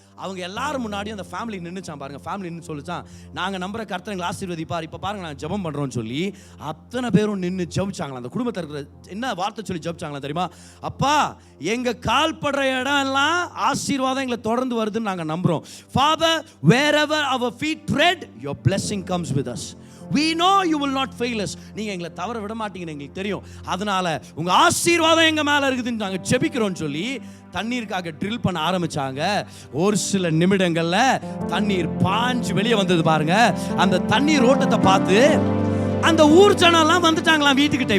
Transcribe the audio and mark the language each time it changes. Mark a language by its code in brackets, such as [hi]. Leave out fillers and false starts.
[ta] அவங்க எல்லாரும் முன்னாடியும் அந்த ஃபேமிலி நின்றுச்சான் பாருங்க. ஃபேமிலி நின்று சொல்லிச்சான், நாங்கள் நம்புற கர்த்தர் எங்களை ஆசீர்வதிப்பார், இப்போ பாருங்க நாங்கள் ஜெபம் பண்ணுறோம்னு சொல்லி அத்தனை பேரும் நின்று ஜெபிச்சாங்களா. அந்த குடும்பத்தில் இருக்கிற என்ன வார்த்தை சொல்லி ஜெபிச்சாங்களா தெரியுமா? அப்பா, எங்கள் கால் படுற இடம் எல்லாம் ஆசீர்வாதம் எங்களை தொடர்ந்து வருதுன்னு நாங்கள் நம்புகிறோம். [en] Father, wherever our feet tread, your blessing comes with us. We know you will not fail us. [ta] நீங்க எங்களை தவற விட மாட்டீங்கன்னு எங்களுக்கு தெரியும். அதனால உங்க ஆசீர்வாதம் எங்க மேல இருக்குதுன்னு நாங்க ஜெபிக்கிறோம்னு சொல்லி தண்ணீருக்காக ட்ரில் பண்ண ஆரம்பிச்சாங்க. ஒரு சில நிமிடங்கள்ல தண்ணீர் பாஞ்சு வெளியே வந்தது பாருங்க. அந்த தண்ணீர் ஓட்டத்தை பார்த்து அந்த ஊர் ஜனம்லாம் வந்துட்டாங்களாம் வீட்டுக்கிட்ட.